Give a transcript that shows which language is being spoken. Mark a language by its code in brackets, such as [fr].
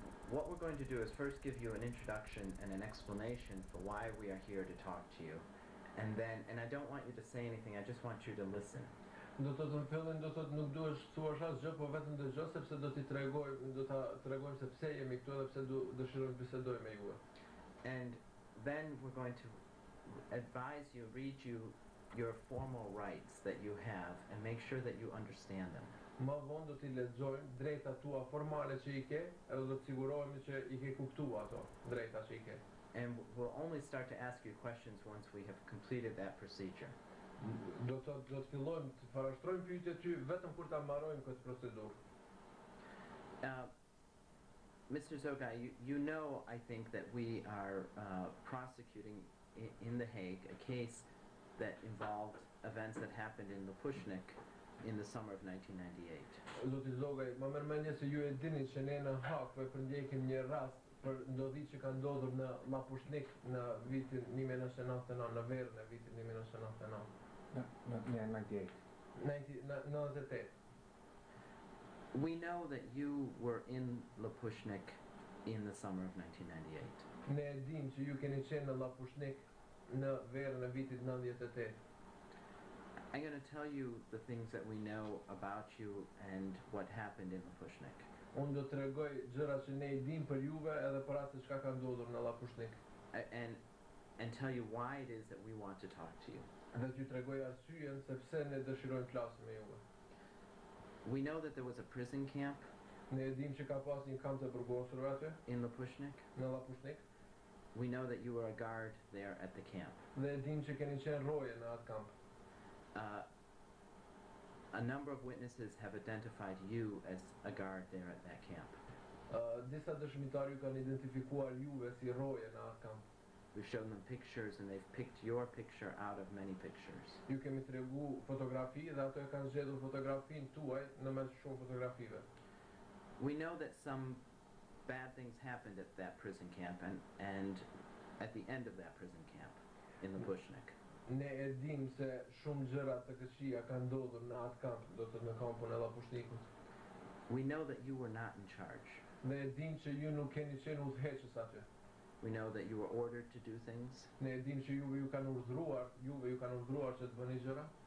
[en] What we're going to do is first give you an introduction and an explanation for why we are here to talk to you. And I don't want you to say anything, I just want you to listen. [sq] Do të në fillim do të nuk duhesh thuash asgjë, po vetëm dëgjoj sepse do t'i tregojmë, do ta tregojmë se pse jemi këtu dhe pse dëshirojmë të bisedojmë me ju. [en] And then we're going to advise you, read you your formal rights that you have and make sure that you understand them. [sq] Më vonë do t'i lexojmë drejtat tua formale që i ke, edhe do të sigurohemi që i ke kuptuar ato drejta që i ke. [en] And we'll only start to ask you questions once we have completed that procedure. [sq] Do të fillojmë të parashtrojmë pyetjet ty vetëm kur ta mbarojmë këtë procedurë. [en] Mr. Zogaj, you know, I think, that we are prosecuting in The Hague a case that involved events that happened in Lapushnik in the summer of 1998. [sq] Zoti Zogaj, më merr mendje se ju e dini që ne në Hag po e përndjekim një rast për ndodhitë që ka ndodhur në Lapushnik në vitin 1999, në verën e vitit 1999. [en] No, 98. 98. We know that you were in Lapushnik in the summer of 1998. [sq] Ne e dim që ju keni qenë në Lapushnik në verën e vitit 98. [en] I'm going to tell you the things that we know about you and what happened in Lapushnik. [sq] Unë do t'rregoj gjërat që ne I dim për juve edhe për atë çka ka ndodhur në Lapushnik. [en] And tell you why it is that we want to talk to you. [sq] Dhe t'ju tregoj arsyeën se pse ne dëshirojmë të flasim me juve. [en] We know that there was a prison camp. [sq] Ne e dim që ka pas një kamp të burgosurve aty. [en] In Lapushnik. [sq] Në Lapushnik. [en] We know that you were a guard there at the camp. [sq] Dhe e dim që keni qenë roje në atë kamp. [en] A number of witnesses have identified you as a guard there at that camp. [sq] Disa dëshmitar ju kanë identifikuar juve si roje në atë kamp. [en] We've shown them pictures and they've picked your picture out of many pictures. [sq] Ju kemi tregu fotografi dhe ato e kanë zgjedhur fotografinë tuaj në mes shumë fotografive. [en] We know that some bad things happened at that prison camp and at the end of that prison camp in Lapushnik. [sq] Ne e dim se shumë gjëra të këqija kanë ndodhur në atë kamp, do të në kampun e Lapushnikut. [en] We know that you were not in charge. [sq] Ne e dim që ju nuk keni qenë udhëheqës aty. [en] We know that you were ordered to do things. [sq] Ne e dim që juve ju kanë urdhëruar që të bëni gjëra.